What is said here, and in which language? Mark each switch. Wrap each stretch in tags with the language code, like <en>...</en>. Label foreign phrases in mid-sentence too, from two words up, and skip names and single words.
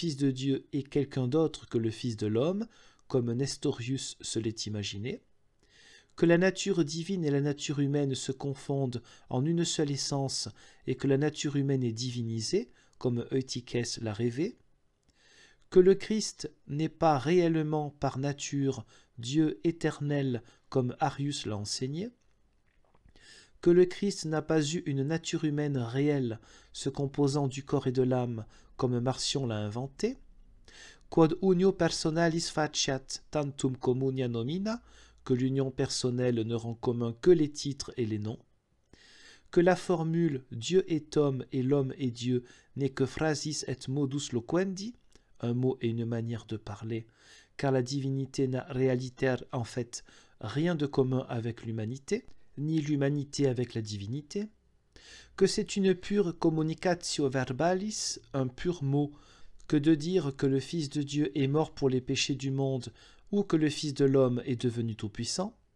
<fr>Fils de Dieu est quelqu'un d'autre que le Fils de l'homme, comme Nestorius se l'est imaginé, que la nature divine et la nature humaine se confondent en une seule essence et que la nature humaine est divinisée, comme Eutychès l'a rêvé, que le Christ n'est pas réellement par nature Dieu éternel comme Arius l'a enseigné, que le Christ n'a pas eu une nature humaine réelle se composant du corps et de l'âme comme Marcion l'a inventé,</fr> <la>quod unio personalis faciat tantum communia nomina,</la> <fr>que l'union personnelle ne rend commun que les titres et les noms, que la formule Dieu est homme et l'homme est Dieu n'est que</fr> <la>phrasis et modus loquendi,</la> <fr>un mot et une manière de parler, car la divinité n'a réalitaire en fait rien de commun avec l'humanité, ni l'humanité avec la divinité, que c'est une pure</fr> <la>communicatio verbalis,</la> <fr>un pur mot, que de dire que le Fils de Dieu est mort pour les péchés du monde ou que le Fils de l'homme est devenu tout-puissant,</fr>